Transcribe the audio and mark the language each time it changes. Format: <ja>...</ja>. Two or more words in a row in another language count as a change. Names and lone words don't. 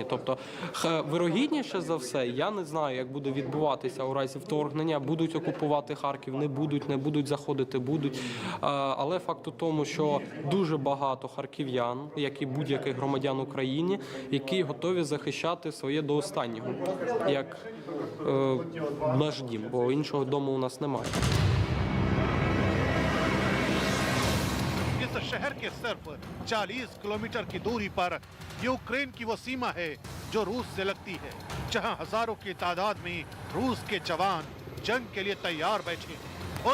<uk>Тобто, вирогідніше за все, я не знаю, як буде відбуватися у разі вторгнення, будуть окупувати Харків, не будуть заходити, будуть. Але факт у тому, що дуже багато харків'ян, як і будь-яких громадян України, які готові захищати своє до останнього, як наш дім, бо іншого дому у нас немає.</uk> <hi>इस शहर के सिर्फ 40 किलोमीटर की दूरी पर यूक्रेन की वो सीमा है जो रूस से लगती है, जहां हजारों की तादाद में रूस के जवान जंग के लिए तैयार बैठे हैं।</hi>